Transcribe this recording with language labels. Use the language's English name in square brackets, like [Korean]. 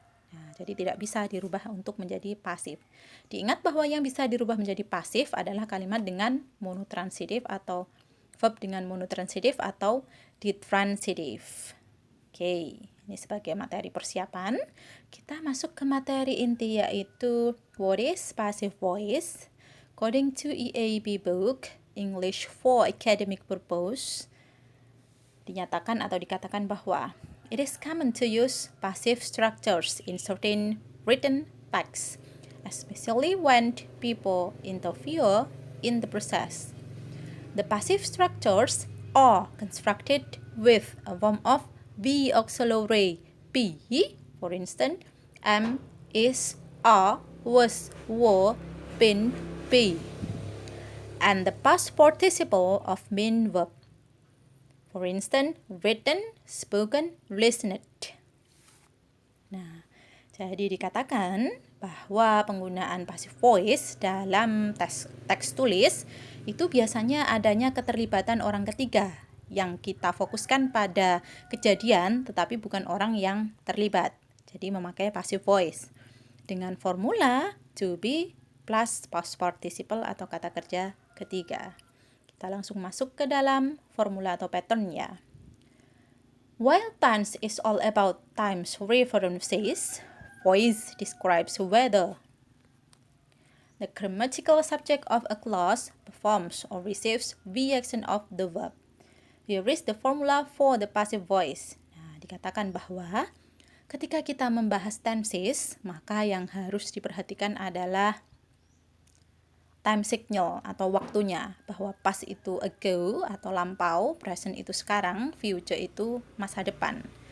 [Indonesian] Nah, jadi tidak bisa dirubah untuk menjadi pasif. Diingat bahwa yang bisa dirubah menjadi pasif adalah kalimat dengan monotransitif atau verb dengan monotransitif atau ditransitif. Oke, ini sebagai materi persiapan. Kita masuk ke materi inti yaitu [English] what is passive voice? According to EAB book, English for Academic Purpose, [Indonesian] dinyatakan atau dikatakan bahwa [English] it is common to use passive structures in certain written texts, especially when people interfere in the process. The passive structures are constructed with a form of be auxiliary be, for instance, am, is, are, was, were, been, be, and the past participle of main verb. For instance, written, spoken, listened. [Indonesian] Nah, jadi dikatakan bahwa penggunaan passive voice dalam teks tulis itu biasanya adanya keterlibatan orang ketiga yang kita fokuskan pada kejadian tetapi bukan orang yang terlibat. Jadi memakai passive voice dengan formula to be plus past participle atau kata kerja ketiga. Kita langsung masuk ke dalam formula atau patternnya. [English] While tense is all about time's references, voice describes whether the grammatical subject of a clause performs or receives the action of the verb. Here is the formula for the passive voice. [Indonesian] Nah, dikatakan bahwa ketika kita membahas tenses, maka yang harus diperhatikan adalah time signal atau waktunya, bahwa past itu ago atau lampau, present itu sekarang, future itu masa depan.